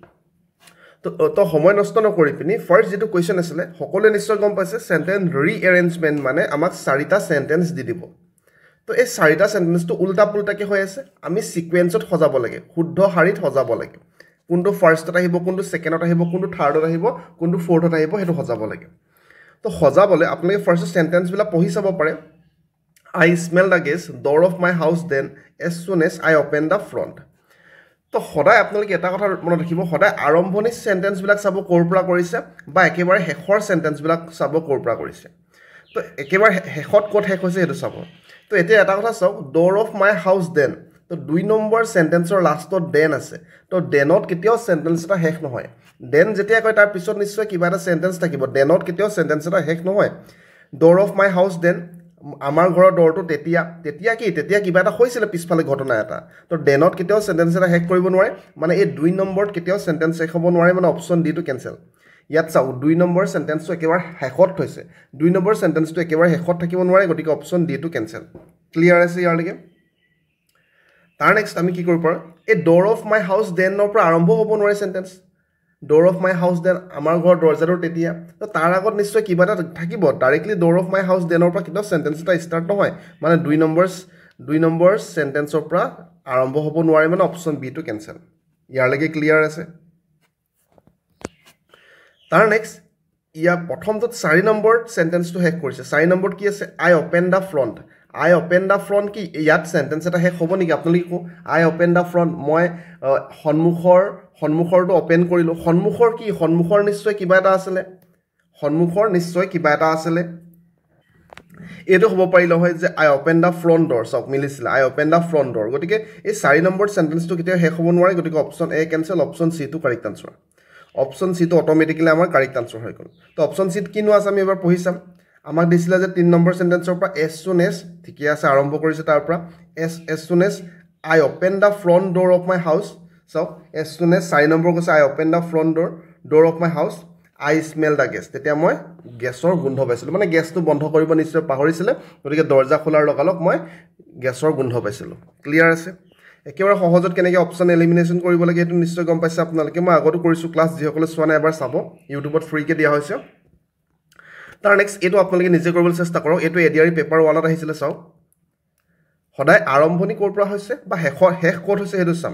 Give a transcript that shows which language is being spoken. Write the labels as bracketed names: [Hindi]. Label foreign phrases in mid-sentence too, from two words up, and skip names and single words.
[Assamese] তো সময় নষ্ট নকৰি পিনি ফাৰ্স্ট যেটো কোৱেশ্চন আছিলে সকলোৱে নিশ্চয় গম পাইছে [English] sentence rearrangement [Assamese] মানে আমাক চাৰিটা সেন্টেন্স দি দিব। তো এই চাৰিটা সেন্টেন্সটো উল্টা পুল্টাকে হৈ আছে আমি সিকোয়েন্সত সজাব লাগে শুদ্ধ শাৰীত সজাব লাগে কোনটো ফাৰ্স্টত আহিব কোনটো সেকেন্ডত আহিব কোনটো থাৰ্ডত আহিব কোনটো ফৰ্থত আহিব হেতু সজাব লাগে। তো সজাবলে আপোনালোকে ফাৰ্স্ট সেন্টেন্স বিলাক পঢ়ি চাব পাৰে [English] I smell the gas door of my house then as soon as I open the front। [Assamese] তো সদায় আপোনালোকে এটা কথা মনত ৰাখিব সদায় আৰম্ভণি সেন্টেন্স বিলাক চাব কোৰ পৰা কৰিছে বা একেবাৰে শেষৰ সেন্টেন্স বিলাক চাব কোৰ পৰা কৰিছে। তো একেবাৰে শেষত কোট শেষ হৈছে হেতু চাব। তো এতিয়া এটা কথা চাওক [English] door of my house then [Assamese] তো 2 নম্বৰ সেন্টেন্সৰ লাষ্টত দেন আছে তো দেনত কেতিয়াও সেন্টেন্স এটা শেষ নহয় দেন যেতিয়া কয় তাৰ পিছত নিশ্চয় কিবা এটা সেন্টেন্স থাকিব দেনত কেতিয়াও সেন্টেন্স এটা শেষ নহয় [English] door of my house then [Assamese] আমাৰ ঘৰৰ ডৰটো তেতিয়া কিবা এটা হৈছিল পিছফালে ঘটনা এটা তো দেনত কেতিয়াও সেন্টেন্স এটা শেষ কৰিব নোৱাৰে মানে এই 2 নম্বৰত কেতিয়াও সেন্টেন্স শেষ হ'ব নোৱাৰে মানে অপচন ডি টো কেনসেল। ইয়াত চাও 2 নম্বৰ সেন্টেন্সটো একেবাৰে শেষত হৈছে 2 নম্বৰ সেন্টেন্সটো একেবাৰে শেষত থাকিব নোৱাৰে গতিকে অপচন ডি টো কেনসেল ক্লিয়াৰ আছে ইয়াৰ লগে। তাৰ নেক্সট আমি কি কৰিব পাৰো এই [English] door of my house then [Assamese] ৰ পৰা আৰম্ভ হ'ব নোৱাৰে সেন্টেন্স [English] door of my house then [Assamese] আমাৰ ঘৰৰ দৰজাটো তেতিয়া তো তাৰ আগত নিশ্চয় কিবা এটা থাকিব ডাইৰেক্টলি [English] door of my house then [Assamese] ৰ পৰা কিবা সেন্টেন্স এটা ষ্টাৰ্ট নহয় মানে 2 নম্বৰ সেন্টেন্সৰ পৰা আৰম্ভ হ'ব নোৱাৰে মানে অপচন বি টো কেনসেল ইয়াৰ লগে ক্লিয়াৰ আছে। তাৰ নেক্সট ইয়া প্ৰথমটোত 4 নম্বৰ সেন্টেন্সটো শেষ কৰিছে 4 নম্বৰত কি আছে [English] I open the front [Assamese] কি ইয়াত সেন্টেন্স এটা শেষ হ'ব নেকি আপোনালোকে কো [English] I open the front [Assamese] মই সন্মুখৰটো ওপেন কৰিলো সন্মুখৰ নিশ্চয় কিবা এটা আছিলে এটো হ'ব পাৰিলে হয় যে [English] I open the front door [Assamese] সব মিলিছিল [English] I open the front door [Assamese] গতিকে এই 4 নম্বৰ সেন্টেন্সটো কেতিয়া শেষ হ'ব নোৱাৰে গতিকে অপচন এ কেনসেল অপচন সি টো [English] correct answer [Assamese] অপচন সি টো অটোমেটিক্যালি আমাৰ [English] correct answer [Assamese] হৈ গল। তো অপচন সি কিনো আছে আমি এবাৰ পঢ়ি চাম আমাক দিছিল যে 3 নম্বৰ সেন্টেন্সৰ পৰা [English] as soon as [Assamese] ঠিকই আছে আৰম্ভ কৰিছে তাৰ পৰা [English] as soon as I open the front door of my house so as soon as [Assamese] 4 নম্বৰ কৈছে [English] I open the front door of my house I smell the gas [Assamese] তেতিয়া মই গেছৰ গোন্ধ পাইছিলো মানে গেছটো বন্ধ কৰিব নিশ্চয় পাহৰিছিলে গতিকে দৰজা খোলাৰ লগালক মই গেছৰ গোন্ধ পাইছিলো ক্লিয়াৰ আছে। একেবাৰে সহজত কেনেকৈ [English] option elimination [Assamese] কৰিব লাগে এটো নিশ্চয় গম পাইছে আপোনালোকে মই আগতো কৰিছো ক্লাছ যিসকলে চোৱা নাই এবাৰ চাব ইউটিউবত ফ্ৰী কে দিয়া হৈছে। তাৰ নেক্সট এটো আপোনালোকে নিজে কৰিবলৈ চেষ্টা কৰক এটো এডিআৰি পেপাৰ 1 ত আহিছিলে চাও সদায় আৰম্ভণি কৰ পৰা হৈছে বা শেষ ক'ত হৈছে হেতু চাম।